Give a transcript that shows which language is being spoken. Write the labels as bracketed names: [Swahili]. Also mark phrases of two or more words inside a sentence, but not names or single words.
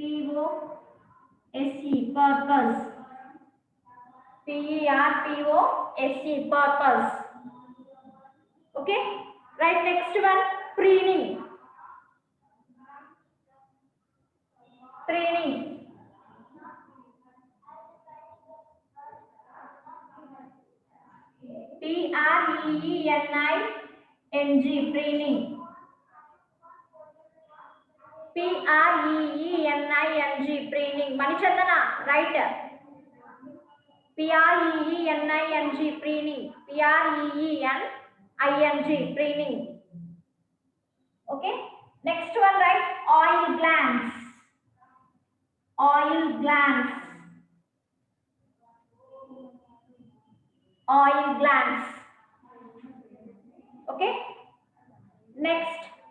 [English] P-U-R-P-O-S-E, purpose. P-E-R-P-O-S-E, purpose. Okay, right, next one, preening. Preening. P-R-E-E-N-I-N-G, preening. P-R-E-E-N-I-N-G, preening. Manichandana, right? P-R-E-E-N-I-N-G, preening. P-R-E-E-N-I-N-G, preening. Okay. Next one, right? Oil glands. Oil glands. Oil glands. Okay. Next.